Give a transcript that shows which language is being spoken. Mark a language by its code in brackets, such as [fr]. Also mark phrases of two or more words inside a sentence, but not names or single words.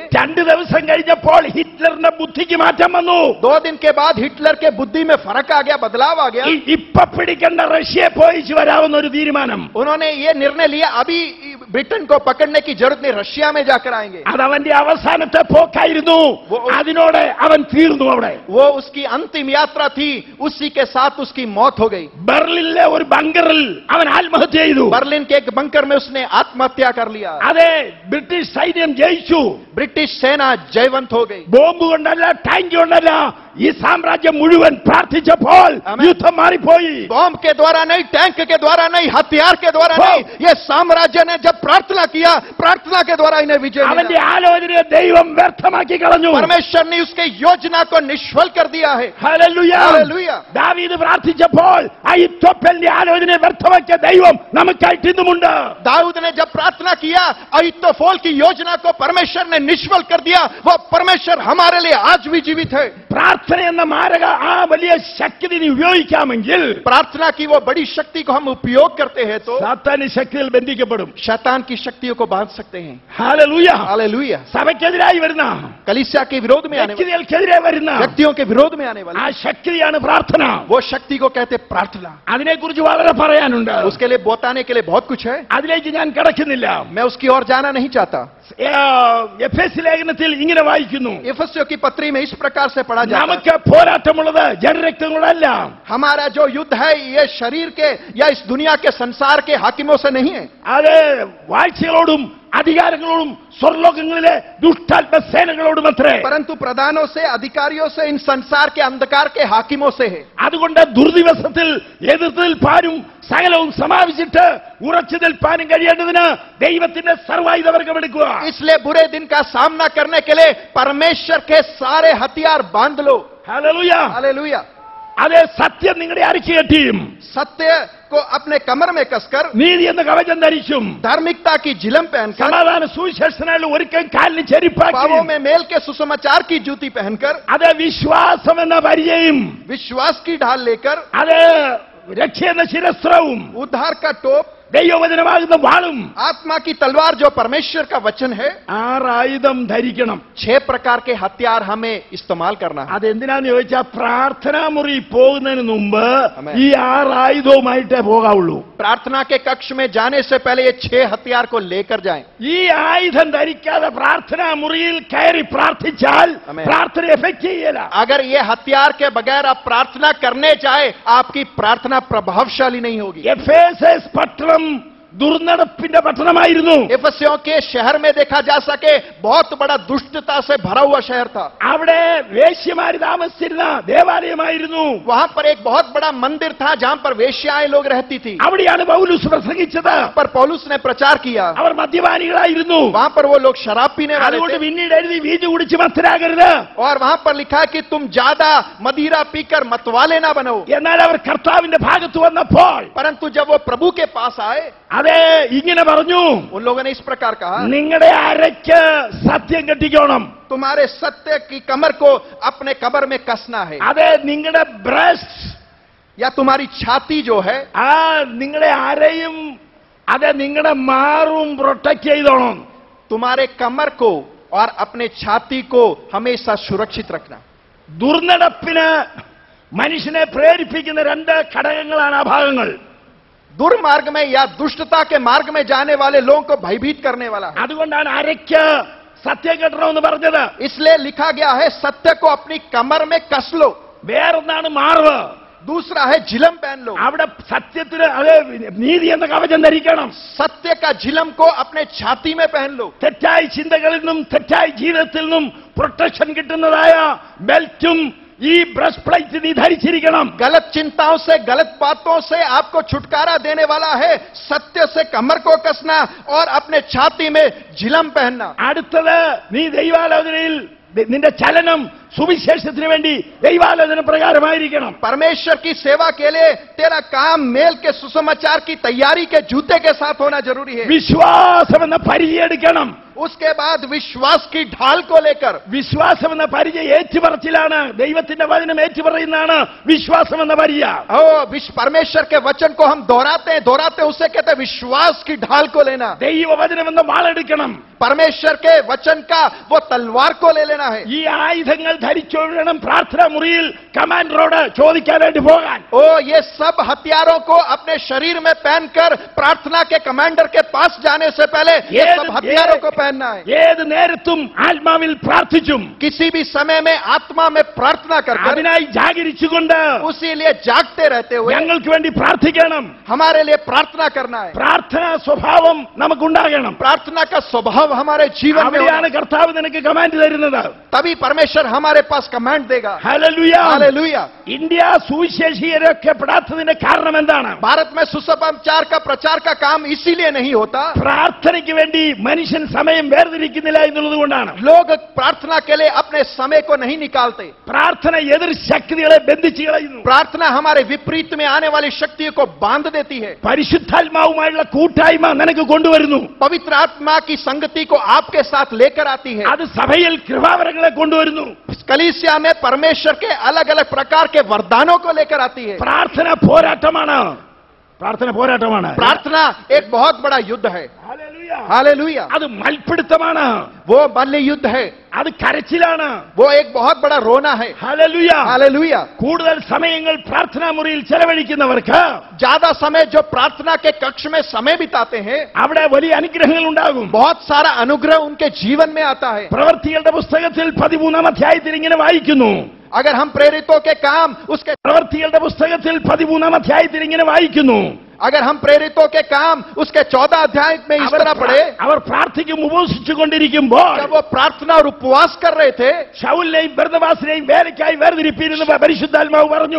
[ml] 2 ദിവസം കഴിഞ്ഞപ്പോൾ ഹിറ്റ്ലറിന്റെ ബുദ്ധിക്ക് മാറ്റം വന്നു. [hi] 2 दिन के बाद हिटलर के बुद्धि में फर्क आ गया, बदलाव आ गया. [ml] ഇപ്പൊ പിടിക്കേണ്ട റഷ്യയെ പോയിച്ച് വരാവുന്ന ഒരു തീരുമാനം. [hi] उन्होंने ये निर्णय लिया, अभी ब्रिटेन को पकड़ने की जरूरत नहीं, रशिया में जाकर आएंगे. [ml] അത് അവന്റെ അവസാനത്തെ പോക്കായിരുന്നു. അതിനോടെ അവൻ തീർന്നു. അവിടെ [hi] वो उसकी अंतिम यात्रा थी, उसी के साथ उसकी मौत हो गई. [ml] ബെർലിനിലെ ഒരു ബങ്കറിൽ അവൻ ആത്മഹത്യ ചെയ്തു. [hi] बर्लिन के एक बंकर में उसने आत्महत्या कर लिया. [ml] അതെ, ബ്രിട്ടീഷ് സൈന്യം ജയിച്ചു. [hi] ब्रिटिश सेना जयवंत हो गई. [ml] ബോംബ് കൊണ്ടല്ല, ടാങ്ക് കൊണ്ടല്ല, ഈ സാമ്രാജ്യം മുഴുവൻ പ്രാർത്ഥിച്ചപ്പോൾ യുദ്ധം മാറിപ്പോയി. [hi] बॉम्ब के द्वारा नहीं, टैंक के द्वारा नहीं, हथियार के द्वारा नहीं, ये साम्राज्य ने जब प्रार्थना किया, प्रार्थना के द्वारा इन्हें विजय [ml] അവന്റെ [hi] मिला. [ml] ആലോചനയെ ദൈവം വ്യർത്ഥമാക്കി കളഞ്ഞു. [hi] परमेश्वर ने उसके योजना को निष्फल कर दिया है. [ml] ഹല്ലേലൂയ. [hi] हालेलुया. [ml] ദാവീദ് പ്രാർത്ഥിച്ചപ്പോൾ അഹിത്തോഫെലിന്റെ ആലോചനയെ വ്യർത്ഥമാക്കിയ ദൈവം നമുക്കായിട്ട് ഇന്നുമുണ്ട്. [hi] दाऊद ने जब प्रार्थना किया, अहीतोफेल की योजना को परमेश्वर ने निष्फल कर दिया. वो परमेश्वर हमारे लिए आज भी जीवित है. [ml] പ്രാർത്ഥന എന്ന മാരക ആ വലിയ ശക്തി നീ ഉപയോഗിക്കാമെങ്കിൽ [hi] प्रार्थना की वो बड़ी शक्ति को हम उपयोग करते हैं तो [ml] സാത്താന് ശക്തിയിൽ ബന്ധിക്കപ്പെടും. [hi] शैतान की शक्तियों को बांध सकते हैं. [ml] ഹല്ലേലൂയ. [hi] हालेलुया. [ml] സഭയ്ക്കെതിരായി വരുന്ന, [hi] कलीसिया के विरोध में आने वाले, [ml] വ്യക്തികൾക്കെതിരെ വരുന്ന [hi] व्यक्तियों के विरोध में आने [ml] ആ [hi] वाले, [ml] ശക്തിയാണ് പ്രാർത്ഥന. [hi] वो शक्ति को कहते प्रार्थना. [ml] അതിനെക്കുറിച്ച് വളരെ പറയാനുണ്ട്. [hi] उसके लिए बताने के लिए बहुत कुछ है. [ml] അതിലേക്ക് ഞാൻ കടക്കുന്നില്ല. [hi] मैं उसकी ओर जाना नहीं चाहता. [ml] എഫേസ്യ ലേഖനത്തിൽ ഇങ്ങനെ വായിക്കുന്നു, [hi] इफिसियों की पत्री में इस प्रकार से पढ़ा जाता है, [ml] നമുക്ക് പോരാട്ടമുള്ളത് ജനരക്തങ്ങളല്ല, [hi] हमारा जो युद्ध है ये शरीर के या इस दुनिया के संसार के हाकिमों से नहीं है. [ml] അത് വാഴ്ചകളോടും അധികാരങ്ങളോടും സ്വർലോകങ്ങളിലെ ദുഷ്ടാത്മ സേനകളോടും അത്രേ. [hi] परंतु प्रधानों से, अधिकारियों से, इन संसार के अंधकार के हाकिमों से है. [ml] അതുകൊണ്ട് ദുർദിവസത്തിൽ എതിർത്ത് നിൽപ്പാനും സകലവും സമാപിച്ചിട്ട് ഉറച്ചു നിൽപ്പാനും കഴിയേണ്ടതിന് ദൈവത്തിന്റെ സർവായുധവർഗം എടുക്കുക. [hi] इसलिए बुरे दिन का सामना करने के लिए परमेश्वर के सारे हथियार बांध लो. [ml] ഹല്ലേലൂയ. [hi] हालेलुया. [ml] അതേ, സത്യം നിങ്ങളുടെ അരക്കി കെട്ടിയും [hi] सत्य को अपने कमर में कसकर, [ml] നീതി എന്ന കവചം ധരിച്ചും [hi] धार्मिकता की झिलम पहनकर, [ml] സമാധാന സുവിശേഷനായുള്ള ഒരുക്കം കാലിന് ചെരിപ്പാക്കി, [hi] पावों में मेल के सुसमाचार की जूती पहनकर, [ml] അത് വിശ്വാസം എന്ന പരിചയം, [hi] विश्वास की ढाल लेकर, [ml] അത് രക്ഷ എന്ന ശിരസ്ത്രവും, [hi] उद्धार का टोप, [ml] ദൈവവചനമാകുന്ന വാളും, [hi] आत्मा की तलवार जो परमेश्वर का वचन है, [ml] 6 ആയുധം ധരിക്കണം. [hi] 6 प्रकार के हथियार हमें इस्तेमाल करना है. [ml] അതെന്തിനാന്ന് ചോദിച്ചാൽ പ്രാർത്ഥനാ മുറി പോകുന്നതിന് മുമ്പ് ആമേൻ. ഈ 6 ആയുധവുമായിട്ടേ പോകാവുള്ളൂ. [hi] प्रार्थना के कक्ष में जाने से पहले ये 6 हथियार को लेकर जाएं. [ml] ഈ ആയുധം ധരിക്കാതെ പ്രാർത്ഥനാ മുറിയിൽ കയറി പ്രാർത്ഥിച്ചാൽ ആമേൻ. പ്രാർത്ഥന എഫക്റ്റ് ചെയ്യല. [hi] अगर ये हथियार के बगैर आप प्रार्थना करने जाए, आपकी प्रार्थना प्रभावशाली नहीं होगी. [ml] എഫേസസ് പട്ടണം ദുർനടപ്പിന്റെ പട്ടണമായിരുന്നു. [hi] इफिसियों के शहर में देखा जा सके बहुत बड़ा दुष्टता से भरा हुआ शहर था. [ml] അവിടെ വേശ്യമാര് താമസിച്ചിരുന്ന ദേവാലയമായിരുന്നു. [hi] वहां पर एक बहुत बड़ा मंदिर था जहां पर वेश्याएं लोग रहती थी. [ml] അവിടെയാണ് പൗലോസ് പ്രസംഗിച്ചത്. [hi] पर पौलुस ने प्रचार किया. [ml] അവർ മദ്യപാനികളായിരുന്നു. [hi] वहां पर वो लोग शराब पीने वाले [ml] അതുകൊണ്ട് [hi] थे. [ml] പിന്നീട് എഴുതി വീഞ്ഞു കുടിച്ച് മത്തരാകരുത്. [hi] और वहां पर लिखा है कि तुम ज्यादा मदिरा पीकर मतवाले ना बनो. [ml] എന്നാൽ അവർ കർത്താവിന്റെ ഭാഗത്ത് വന്നപ്പോൾ [hi] परंतु जब वो प्रभु के पास आए, [ml] അതെ ഇങ്ങനെ പറഞ്ഞു, [hi] उन लोगों ने इस प्रकार कहा, [ml] നിങ്ങളുടെ അരയ്ക്ക് സത്യം കെട്ടിക്കോണം. [hi] तुम्हारे सत्य की कमर को अपने कमर में कसना है. [ml] അതെ, നിങ്ങളുടെ ബ്രസ്റ്റ്, [hi] या तुम्हारी छाती जो है, [ml] ആ നിങ്ങളുടെ അരയും അതെ നിങ്ങളുടെ മാറും പ്രൊട്ടക്ട് ചെയ്തോണം. [hi] तुम्हारे कमर को और अपने छाती को हमेशा सुरक्षित रखना. [ml] ദുർനടപ്പിന് മനുഷ്യനെ പ്രേരിപ്പിക്കുന്ന 2 ഘടകങ്ങളാണ് ആ ഭാഗങ്ങൾ. [hi] दुर्मार्ग में या दुष्टता के मार्ग में जाने वाले लोगों को भयभीत करने वाला है. [ml] അതുകൊണ്ടാണ് അരയ്ക്ക് സത്യം കെട്ടണമെന്ന് പറഞ്ഞത്. [hi] इसलिए लिखा गया है सत्य को अपनी कमर में कस लो. [ml] വേറൊന്നാണ് മാർവ്. [hi] दूसरा है झिलम पहन लो. [ml] അവിടെ സത്യത്തിന് അത് നീതി എന്ന കവചം ധരിക്കണം. [hi] सत्य का झिलम को अपने छाती में पहन लो. [ml] തെറ്റായ ചിന്തകളിൽ നിന്നും തെറ്റായ ജീവിതത്തിൽ നിന്നും പ്രൊട്ടക്ഷൻ കിട്ടുന്നതായ ബെൽറ്റും ഈ [en] breast plate [ml] നീ ധരിച്ചിരിക്കണം. [hi] गलत चिंताओं से, गलत बातों से आपको छुटकारा देने वाला है सत्य से कमर को कसना और अपने छाती में झिलम पहनना. [ml] അടുത്തത് നീ ദൈവാലോചനയിൽ നിന്റെ ചലനം സുവിശേഷത്തിന് വേണ്ടി ദൈവാലോചന പ്രകാരമായിരിക്കണം. [hi] परमेश्वर की सेवा के लिए तेरा काम मेल के सुसमाचार की तैयारी के जूते के साथ होना जरूरी है. [ml] വിശ്വാസം എന്ന പരിചയം എടുക്കണം. [hi] उसके बाद विश्वास की ढाल को लेकर, [ml] വിശ്വാസം എന്ന പരിചയം ഏറ്റുപറച്ചിലാണ്. ദൈവത്തിന്റെ വചനം ഏറ്റുപറയുന്നതാണ് വിശ്വാസം എന്ന പരിചയം. [hi] परमेश्वर के वचन को हम दोहराते हैं उसे कहते हैं विश्वास की ढाल को लेना. [ml] ദൈവവചനം എന്ന വാളെടുക്കണം. [hi] परमेश्वर के वचन का वो तलवार को ले लेना है. [ml] ഈ ആയുധങ്ങൾ ധരിച്ചോടണം പ്രാർത്ഥനാ മുറിയിൽ കമാൻഡറോട് ചോദിക്കാനായിട്ട് പോകാൻ. [hi] ये सब हथियारों को अपने शरीर में पहनकर प्रार्थना के कमांडर के पास जाने से पहले ये सब हथियारों को पहनना है. [ml] ഏത് നേരത്തും ആത്മാവിൽ പ്രാർത്ഥിച്ചും [hi] किसी भी समय में आत्मा में प्रार्थना कर [ml] അതിനായി ജാഗരിച്ചുകൊണ്ട് [hi] उसी लिए जागते रहते हुए [ml] ഞങ്ങൾക്ക് വേണ്ടി പ്രാർത്ഥിക്കണം. [hi] हमारे लिए प्रार्थना करना है. [ml] പ്രാർത്ഥനാ സ്വഭാവം നമുക്കുണ്ടാകണം. [hi] प्रार्थना का स्वभाव हमारे जीवन में [ml] അവിടെയാണ് കർത്താവ് നിനക്ക് കമാൻഡ് തരുന്നത്. [hi] तभी परमेश्वर हमारे पास कमांड देगा. [ml] ഹല്ലേലൂയ. [hi] हालेलुया. [ml] ഇന്ത്യ സുവിശേഷീകരിക്കപ്പെടാത്തതിന്റെ കാരണം എന്താണ്? [hi] भारत में सुसमाचार का प्रचार का काम इसीलिए नहीं होता. [ml] പ്രാർത്ഥനയ്ക്ക് വേണ്ടി മനുഷ്യൻ സമയം വേർതിരിക്കുന്നില്ല എന്നുള്ളത് കൊണ്ടാണ്. [hi] लोग प्रार्थना के लिए अपने समय को नहीं निकालते. [ml] പ്രാർത്ഥന എതിർ ശക്തികളെ ബന്ധിച്ചു കളയുന്നു. [hi] प्रार्थना हमारे विपरीत में आने वाली शक्तियों को बांध देती है. [ml] പരിശുദ്ധാത്മാവുമായുള്ള കൂട്ടായ്മ നിനക്ക് കൊണ്ടുവരുന്നു. [hi] पवित्र आत्मा की संगति को आपके साथ लेकर आती है. [ml] അത് സഭയിൽ കൃപാവരങ്ങളെ കൊണ്ടുവരുന്നു. [hi] कलीसिया में परमेश्वर के अलग अलग प्रकार के वरदानों को लेकर आती है. [ml] പ്രാർത്ഥന പോരാട്ടമാണ്. പ്രാർത്ഥന പോരാട്ടമാണ്. [hi] प्रार्थना एक बहुत बड़ा युद्ध है. [ml] ഹല്ലേലൂയ. [hi] हालेलुया. [ml] അത് മൽപിടുത്തമാണ്. [hi] वो मल्ल युद्ध है. [ml] അത് കരച്ചിലാണ്. [hi] वो एक बहुत बड़ा रोना है. [ml] ഹല്ലേലൂയ. [hi] हालेलुया. [ml] കൂടുതൽ സമയങ്ങൾ പ്രാർത്ഥനാ മുറിയിൽ ചെലവഴിക്കുന്നവർക്ക് [hi] ज्यादा समय जो प्रार्थना के कक्ष में समय बिताते हैं [ml] അവിടെ വലിയ അനുഗ്രഹങ്ങൾ ഉണ്ടാകും. [hi] बहुत सारा अनुग्रह उनके जीवन में आता है. [ml] പ്രവൃത്തികളുടെ പുസ്തകത്തിൽ 13-ാം അധ്യായത്തിൽ ഇങ്ങനെ വായിക്കുന്നു. [hi] अगर हम प्रेरितों के काम उसके [ml] പ്രവൃത്തികളുടെ പുസ്തകത്തിൽ 13-ാം അധ്യായത്തിൽ ഇങ്ങനെ വായിക്കുന്നു. [hi] अगर हम प्रेरितों के काम उसके 14 अध्याय में इस तरह पढ़े, [ml] അവർ പ്രാർത്ഥിക്കും ഉപവസിച്ചുകൊണ്ടിരിക്കുമ്പോൾ [hi] जब वो प्रार्थना और उपवास कर रहे थे, [ml] ശൗലിനെയും ബർന്നബാസിനെയും വേലയ്ക്കായി വേർതിരിപ്പിരുന്ന് പരിശുദ്ധാത്മാവ് പറഞ്ഞു.